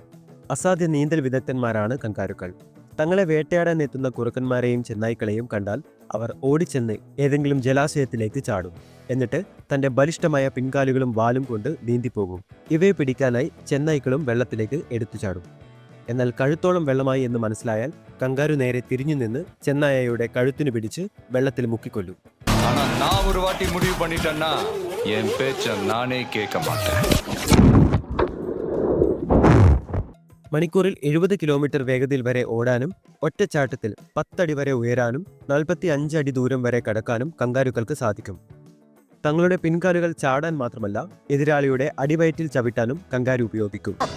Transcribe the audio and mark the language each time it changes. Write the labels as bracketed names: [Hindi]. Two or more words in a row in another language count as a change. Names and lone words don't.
[Malayalam] അസാധ്യ നീന്തൽ വിദഗ്ധന്മാരാണ് കങ്കാരുക്കൾ. തങ്ങളെ വേട്ടയാടാൻ എത്തുന്ന കുറുക്കന്മാരെയും ചെന്നായ്ക്കളെയും കണ്ടാൽ അവർ ഓടിച്ചെന്ന് ഏതെങ്കിലും ജലാശയത്തിലേക്ക് ചാടും. എന്നിട്ട് തന്റെ ബലിഷ്ഠമായ പിൻകാലുകളും വാലും കൊണ്ട് നീന്തിപ്പോകും. ഇവയെ പിടിക്കാനായി ചെന്നായ്ക്കളും വെള്ളത്തിലേക്ക് എടുത്തു ചാടും. എന്നാൽ കഴുത്തോളം വെള്ളമായി എന്ന് മനസ്സിലായാൽ കങ്കാരു നേരെ തിരിഞ്ഞു നിന്ന് ചെന്നായയുടെ കഴുത്തിനു പിടിച്ച് വെള്ളത്തിൽ മുക്കിക്കൊല്ലും. [Tamil] ஆனா நான் ஒரு வாட்டி முடிவு பண்ணிட்டேன்னா என் பேச்ச நானே கேட்க மாட்டேன். [Malayalam] മണിക്കൂറിൽ 70 കിലോമീറ്റർ വേഗതയിൽ വരെ ഓടാനും ഒറ്റച്ചാട്ടത്തിൽ 10 അടി വരെ ഉയരാനും 45 അടി ദൂരം വരെ കടക്കാനും കങ്കാരുക്കൾക്ക് സാധിക്കും. തങ്ങളുടെ പിൻകാലുകൾ ചാടാൻ മാത്രമല്ല എതിരാളിയുടെ അടിവയറ്റിൽ ചവിട്ടാനും കങ്കാരു ഉപയോഗിക്കും.